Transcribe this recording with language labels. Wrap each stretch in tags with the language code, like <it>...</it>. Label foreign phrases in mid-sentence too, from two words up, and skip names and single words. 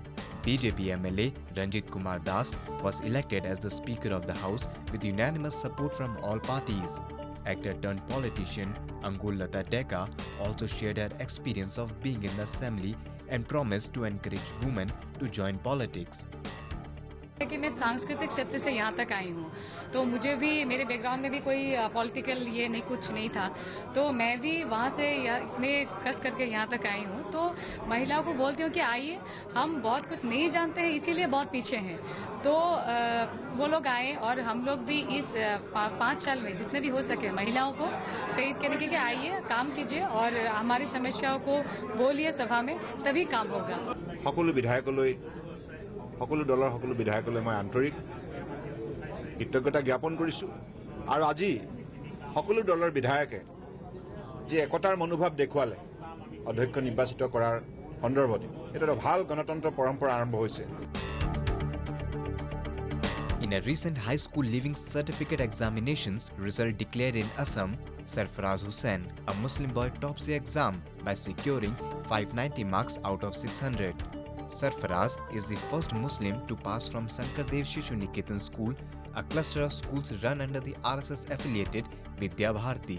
<en>BJP MLA Ranjit Kumar Das was elected as the Speaker of the House with unanimous support from all parties. Actor-turned-politician Angul Lata Deka also shared her experience of being in the assembly and promised to encourage women to join politics.</en> <hi>कि मैं सांस्कृतिक क्षेत्र से यहाँ तक आई हूँ, तो मुझे भी मेरे बैकग्राउंड में भी कोई पॉलिटिकल ये नहीं कुछ नहीं था, तो मैं भी वहाँ से इतने कस करके यहाँ तक आई हूँ. तो महिलाओं को बोलती हूँ कि आइए, हम बहुत कुछ नहीं जानते हैं, इसीलिए बहुत पीछे हैं. तो वो लोग आए और हम लोग भी इस 5 साल में जितने भी हो सके महिलाओं को प्रेरित करने के आइए, काम कीजिए और हमारी समस्याओं को बोलिए सभा में, तभी काम होगा.</hi> <as>সকলো দলৰ সকলো বিধায়কলৈ মই আন্তৰিক কৃতজ্ঞতা জ্ঞাপন কৰিছোঁ আৰু আজি সকলো দলৰ বিধায়কে যে একতাৰ মনোভাৱ দেখুৱালে অধ্যক্ষ নিৰ্বাচিত কৰাৰ সন্দৰ্ভত এটা ভাল গণতন্ত্ৰ পৰম্পৰা আৰম্ভ হৈছে.</as> <en>In a recent high school leaving certificate examinations result declared in Assam, Sarfaraz Hussain, a Muslim boy, tops the exam by securing 590 marks out of 600. Sarfaraz is the first Muslim to pass from Sankardev Shishu Niketan School, a cluster of schools run under the RSS-affiliated Vidya Bharati.</en>